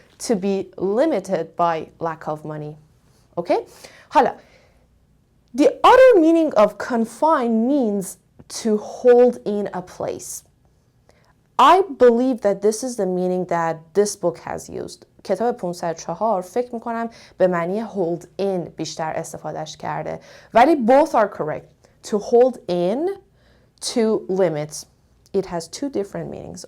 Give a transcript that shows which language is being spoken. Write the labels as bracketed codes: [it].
[en] to be limited by lack of money. Okay? حالا the other meaning of confine means to hold in a place. I believe that this is the meaning that this book has used. [fa] کتاب 504 فکر میکنم به معنی hold in بیشتر استفادهش کرده. [en] ولی both are correct. To hold in, to limit. It has two different meanings.